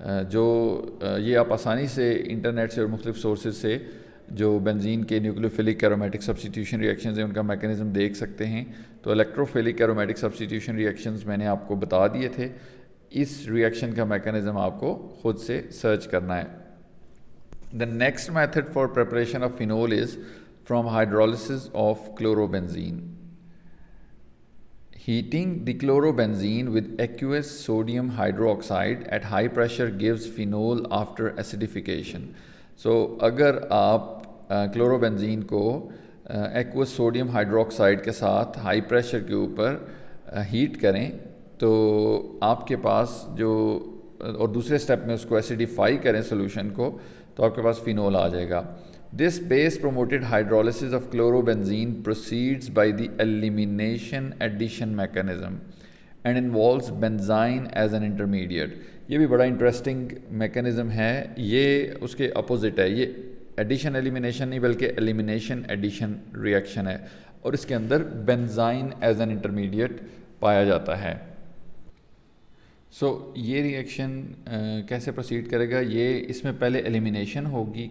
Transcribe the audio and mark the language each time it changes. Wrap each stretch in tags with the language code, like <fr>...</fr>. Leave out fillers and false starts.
<ur>جو یہ آپ آسانی سے انٹرنیٹ سے اور مختلف سورسز سے جو بنزین کے نیوکلیوفیلک ایرومیٹک سبسٹیٹیوشن ری ایکشنز ہیں ان کا میکینزم دیکھ سکتے ہیں. تو الیکٹروفیلک ایرومیٹک سبسٹیٹیوشن ری ایکشنز میں نے آپ کو بتا دیے تھے. اس ری ایکشن کا میکینزم آپ کو خود سے سرچ کرنا ہے.</ur> <en>The next method for preparation of phenol is from hydrolysis of chlorobenzene. Heating the chlorobenzene with aqueous sodium hydroxide at high pressure gives phenol after acidification.</en> <ur>So اگر آپ کلوروبینزین کو ایکوس سوڈیم ہائیڈروکسائڈ کے ساتھ ہائی پریشر کے اوپر heat کریں تو آپ کے پاس جو اور دوسرے سٹیپ میں اس کو ایسیڈیفائی کریں سولوشن کو تو آپ کے پاس فینول آ جائے گا.</ur> <en>This base promoted hydrolysis of chlorobenzene proceeds by the elimination addition mechanism and involves benzene as an intermediate.</en> <ur>یہ بھی بڑا انٹرسٹنگ میکینزم ہے. یہ اس کے اپوزٹ ہے. یہ ایڈیشن ایلیمینیشن نہیں بلکہ ایلیمینیشن ایڈیشن ری ایکشن ہے اور اس کے اندر بینزائن</ur> <en>as an intermediate</en> <ur>پایا جاتا ہے. یہ ری ایکشن کیسے پروسیڈ کرے گا؟ یہ اس میں پہلے ایلیمینیشن ہوگی.</ur>